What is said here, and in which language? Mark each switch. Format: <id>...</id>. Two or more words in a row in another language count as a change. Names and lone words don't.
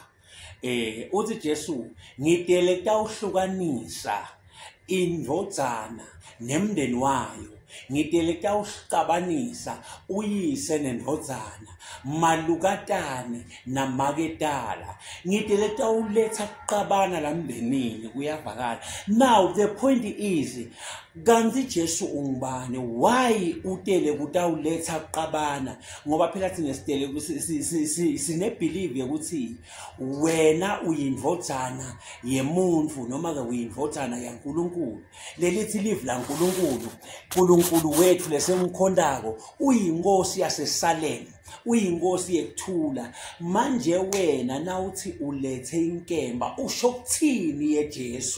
<ss>Uthi Jesu ngidele kutawuhlukanisa indvodzana nemndeni wayo, ngidele kutawuhlukabanisa uyise nendvodzana, malukatane namaketala, ngidele kutawuletha kuqabana la mndenini. Kuyavakala.</ss> <en>Now the point is,</en> <ss>kanti Jesu ungubani? Why utele kutawuletha kuqabana? Ngoba phela thina sidele sine-believe ukuthi wena uyindvodzana yemuntu noma ke uyindvodzana yaNkulunkulu. Lelithi live la uNkulunkulu wethu lesemkhondako uyinkosi yaseSalem, uyinkosi yekuthula. Manje wena nawuthi ulethe inkemba, usho kuthini yeJesu?</ss>